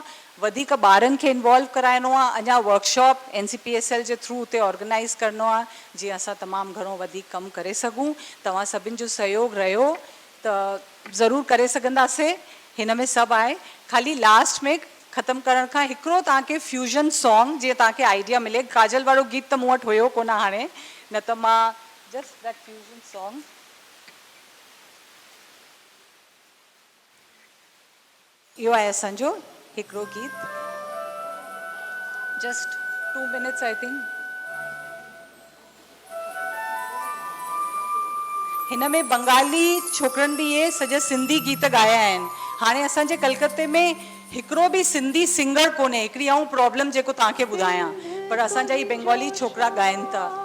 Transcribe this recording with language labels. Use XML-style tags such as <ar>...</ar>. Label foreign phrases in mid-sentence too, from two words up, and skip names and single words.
<sd>वधीक ॿारनि खे इन्वॉल्व कराइणो आहे अञा वर्कशॉप NCPSL जे थ्रू उते ऑर्गेनाइज़ करिणो आहे जीअं असां तमामु घणो वधीक कमु करे सघूं तव्हां सभिनि जो सहयोग रहियो त ज़रूरु करे सघंदासीं हिन में सभु आहे ख़ाली लास्ट में ख़तमु करण खां हिकिड़ो तव्हांखे</sd> <en>fusion song</en> <sd>जीअं तव्हांखे आइडिया मिले काजल वारो गीत त मूं वटि हुयो कोन हाणे न त मां</sd> <en>just that fusion song</en> <sd>इहो आहे असांजो हिकिड़ो गीत</sd> <en>just 2 minutes I think</en> <sd>हिन में बंगाली छोकिरनि बि इहे सॼा सिंधी गीत ॻाया आहिनि हाणे असांजे कलकत्ते में हिकिड़ो बि सिंधी सिंगर कोन्हे हिकिड़ी आऊं प्रॉब्लम जेको तव्हांखे ॿुधायां पर असांजा ई बंगाली छोकिरा ॻाइनि था</sd>